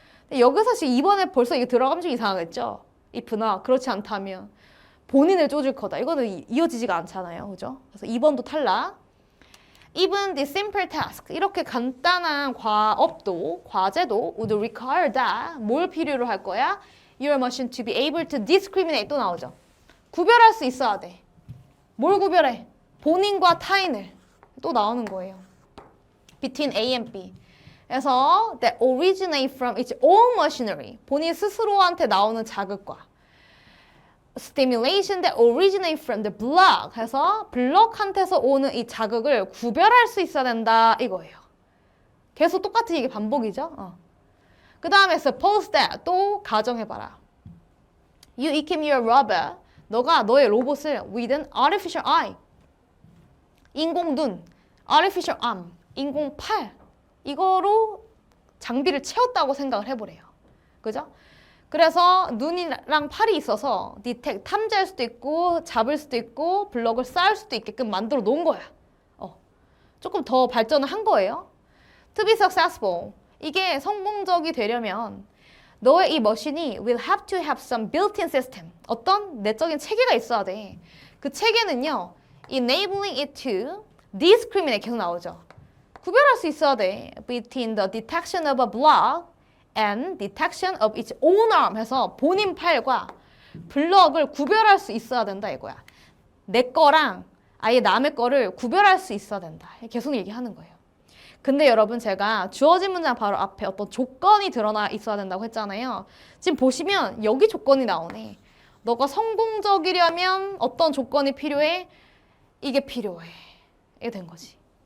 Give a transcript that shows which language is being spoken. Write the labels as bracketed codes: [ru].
[ko] 근데 여기서 지금 이번에 벌써 이게 들어가면 좀 이상하겠죠? if나 그렇지 않다면 본인을 쫓을 거다. 이거는 이어지지가 않잖아요. 그죠? 그래서 2번도 탈락. [en] Even the simple task, [ko] 이렇게 간단한 과제도 [en] would require that, [ko] 뭘 필요로 할 거야? [en] Your machine to be able to discriminate, [ko] 또 나오죠. 구별할 수 있어야 돼. 뭘 구별해? 본인과 타인을. 또 나오는 거예요. [en] Between A and B. [ko] 그래서 [en] that originate from its own machinery, [ko] 본인 스스로한테 나오는 자극과 [en] stimulation that originate from the block [ko] 해서 블럭한테서 오는 이 자극을 구별할 수 있어야 된다 이거예요. 계속 똑같은 이게 반복이죠. 그 다음에 [en] suppose that [ko] 또 가정해봐라. [en] You equip your robot. [ko] 너가 너의 로봇을 [en] with an artificial eye. [ko] 인공 눈, artificial arm, 인공 팔. 이거로 장비를 채웠다고 생각을 해보래요. 그죠? 그래서 눈이랑 팔이 있어서 디텍, 탐지할 수도 있고 잡을 수도 있고 블럭을 쌓을 수도 있게끔 만들어 놓은 거야. 조금 더 발전을 한 거예요. [en] To be successful. [ko] 이게 성공적이 되려면 너의 이 머신이 [en] will have to have some built-in system. [ko] 어떤 내적인 체계가 있어야 돼. 그 체계는요. [en] enabling it to discriminate [ko] 계속 나오죠. 구별할 수 있어야 돼. [en] Between the detection of a block and detection of its own arm [ko] 해서 본인 팔과 블럭을 구별할 수 있어야 된다 이거야. 내 거랑 아예 남의 거를 구별할 수 있어야 된다. 계속 얘기하는 거예요. 근데 여러분 제가 주어진 문장 바로 앞에 어떤 조건이 드러나 있어야 된다고 했잖아요. 지금 보시면 여기 조건이 나오네. 너가 성공적이려면 어떤 조건이 필요해? 이게 필요해. 이게 된 거지.